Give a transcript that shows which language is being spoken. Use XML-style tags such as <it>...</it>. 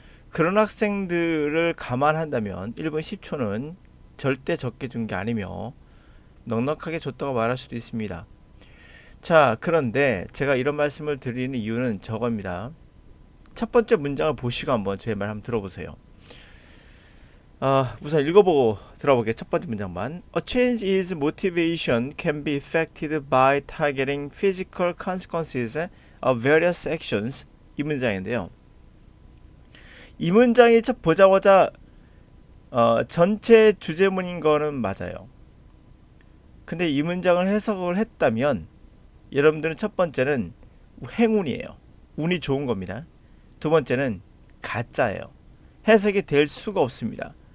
<ko>그런 학생들을 감안한다면 1분 10초는 절대 적게 준 게 아니며 넉넉하게 줬다고 말할 수도 있습니다. 자, 그런데 제가 이런 말씀을 드리는 이유는 저겁니다. 첫 번째 문장을 보시고 한번 제 말 한번 들어보세요. 우선 읽어보고 들어보게. 첫 번째 문장만.</ko> <en>A change is motivation can be affected by targeting physical consequences of various actions.</en> <ko>이 문장인데요. 이 문장이 첫 보자마자 전체 주제문인 거는 맞아요. 근데 이 문장을 해석을 했다면 여러분들은 첫 번째는 행운이에요. 운이 좋은 겁니다. 두 번째는 가짜예요. 해석이 될 수가 없습니다.</ko>